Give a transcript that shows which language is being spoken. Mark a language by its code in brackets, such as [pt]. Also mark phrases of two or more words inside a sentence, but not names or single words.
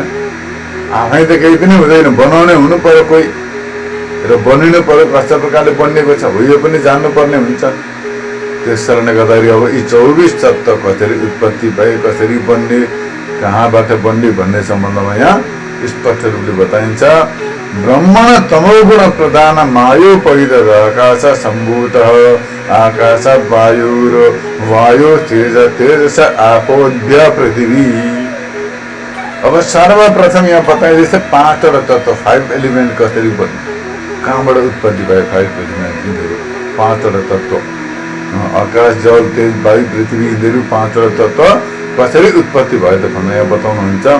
[ne] आफै त केही पनि हुँदैन, बनाउने हुनु पर्यो कोही, र बनिनु पर्यो। कस्ता प्रकारले बनिएको छ हो यो पनि जान्नुपर्ने हुन्छ। त्यस कारणले गर्दाखेरि अब यी 24 तत्त्व कसरी उत्पत्ति भए, कसरी बन्ने, कहाँबाट बन्ने भन्ने सम्बन्धमा यहाँ स्पष्ट रूपले बताइन्छ। [sa] ब्रह्मण तमोगुण प्रधान मायोपहित आकाश सम्भूत आकाश वायुर वायु तेज तेजस आपोद्य पृथ्वी। [ne] अब सर्वप्रथम यहाँ बताइँदैछ 5वटा तत्त्व, 5 एलिमेन्ट कसरी बन्ने, कहाँबाट उत्पत्ति भए 5 एलिमेन्ट, यिनीहरू 5वटा तत्त्व। आकाश जल तेज वायु पृथ्वी, यिनीहरू 5वटा तत्त्व कसरी उत्पत्ति भयो त भनेर यहाँ बताउनुहुन्छ।